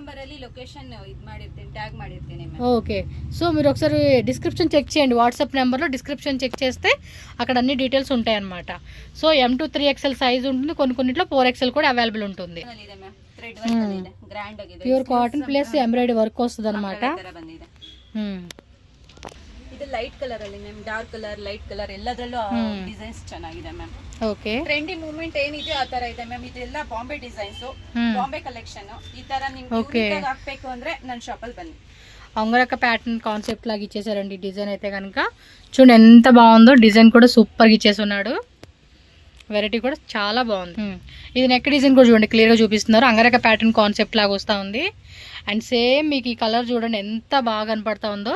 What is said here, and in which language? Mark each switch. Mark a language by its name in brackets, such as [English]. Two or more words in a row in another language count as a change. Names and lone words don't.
[English] okay, so [Telugu] మీరు ఒకసారి [English] description check [Telugu] చేయండి. వాట్సాప్ నెంబర్లో [English] description check [Telugu] చేస్తే అక్కడ అన్ని డీటెయిల్స్ ఉంటాయన్నమాట. [English] so M to 3XL size [Telugu] ఉంటుంది, కొన్నిట్లో 4XL కూడా అవైలబుల్ ఉంటుంది. [English] pure cotton plus embroidery work [Telugu] వస్తుంది అనమాట. [Kannada] ಇದು [English] light colour [Kannada] ಅಲ್ಲಿ ಮ್ಯಾಮ್, [English] dark colour, light colour [Kannada] ಎಲ್ಲದರಲ್ಲೂ ಡಿಸೈನ್ಸ್ ಚೆನ್ನಾಗಿದೆ ಮ್ಯಾಮ್. ಓಕೆ, [English] trendy movement [Kannada] ಏನಿದೆ ಆ ತರ ಇದೆ ಮ್ಯಾಮ್. ಇದೆಲ್ಲ [English] Bombay designs, Bombay collection. [Kannada] ಈ ತರ ನಿಮ್ಗೆ ಹಾಕ್ಬೇಕು ಅಂದ್ರೆ ನನ್ನ ಶಾಪ್ ಅಲ್ಲಿ ಬನ್ನಿ. [Telugu] అంగరక [English] pattern concept [Telugu] లాగా ఇచ్చేసారండి డిజైన్ అయితే కనుక. చూడండి ఎంత బాగుందో, డిజైన్ కూడా సూపర్గా ఇచ్చేస్తున్నాడు. వెరైటీ కూడా చాలా బాగుంది. ఇది [English] neck design [Telugu] కూడా చూడండి క్లియర్గా చూపిస్తున్నారు. అంగరక [English] pattern concept [Telugu] లాగా వస్తూ ఉంది. [English] and same [Telugu] మీకు ఈ కలర్ చూడండి ఎంత బాగా కనపడతా ఉందో.